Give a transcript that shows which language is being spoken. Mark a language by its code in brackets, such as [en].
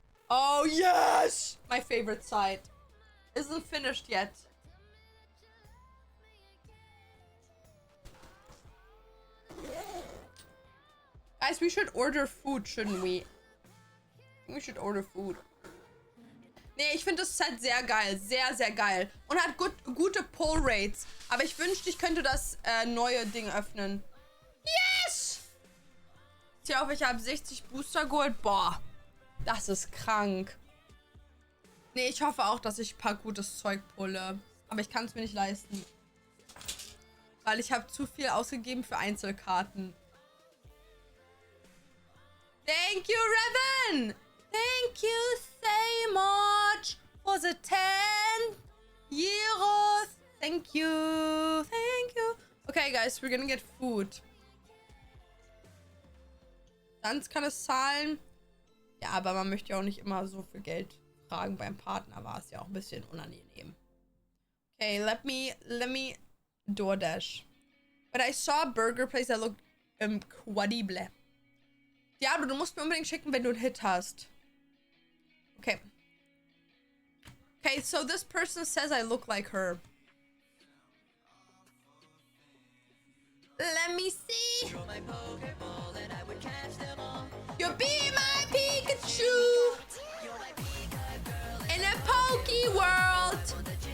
[en] Oh, yes. My favorite side. Isn't finished yet. Guys, we should order food, shouldn't we? We should order food. [de] Nee, ich finde das Set sehr geil. Sehr, sehr geil. Und hat gute Pull-Rates. Aber ich wünschte, ich könnte das neue Ding öffnen. Yes! Tja, auch ich habe 60 Booster geholt. Boah, das ist krank. Nee, ich hoffe auch, dass ich ein paar gutes Zeug pulle. Aber ich kann es mir nicht leisten. Weil ich habe zu viel ausgegeben für Einzelkarten. [en] Thank you, Revan! Thank you so much for the 10 euros. Thank you. Thank you. Okay, guys, we're gonna get food. [de] Ganz kann es zahlen. Ja, aber man möchte ja auch nicht immer so viel Geld fragen. Beim Partner war es ja auch ein bisschen unangenehm. [en] Okay, let me DoorDash. But I saw a burger place that looked incredible. [de] Diablo, du musst mir unbedingt schicken, wenn du einen Hit hast. [en] Okay. Okay, so this person says I look like her. Let me see. You'll be my Pikachu in a Poke world.